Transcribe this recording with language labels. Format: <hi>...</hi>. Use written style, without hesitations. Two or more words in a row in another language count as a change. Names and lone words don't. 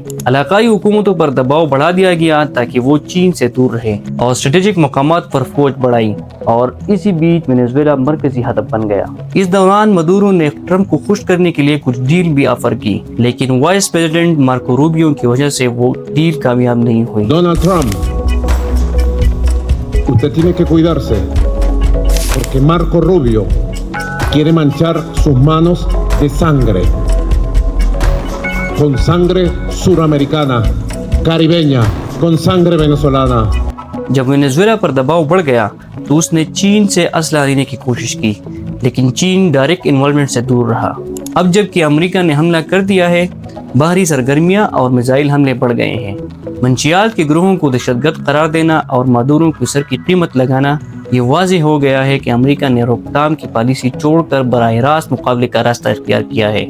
<ur>علاقائی حکومتوں پر دباؤ بڑھا دیا گیا تاکہ وہ چین سے دور رہے، اور اسٹریٹجک مقامات پر فوج بڑھائی، اور اسی بیچ وینزویلا مرکزی ہدف بن گیا۔ اس دوران مادورو نے ٹرمپ کو خوش کرنے کے لیے کچھ ڈیل بھی آفر کی، لیکن</ur> <en>vice president</en> <ur>مارکو روبیو کی وجہ سے وہ ڈیل کامیاب نہیں ہوئی۔</ur> <es>Donald Trump, usted tiene que cuidarse, porque Marco Rubio quiere manchar sus manos de sangre, con sangre suramericana, caribeña, con sangre venezolana.</es> <ur>جب وینزویلا پر دباؤ بڑھ گیا تو اس نے چین سے اسلحہ لینے کی کوشش کی، لیکن چین</ur> <en>direct involvement</en> <ur>سے دور رہا۔ اب جب کہ امریکہ نے حملہ کر دیا ہے، باہری سرگرمیاں اور میزائل حملے بڑھ گئے ہیں۔ منشیات کے گروہوں کو دہشت گرد قرار دینا اور مادورو کی سر کی قیمت لگانا، یہ واضح ہو گیا ہے کہ امریکہ نے روک تھام کی پالیسی چھوڑ کر براہ راست مقابلے کا راستہ اختیار کیا ہے۔</ur>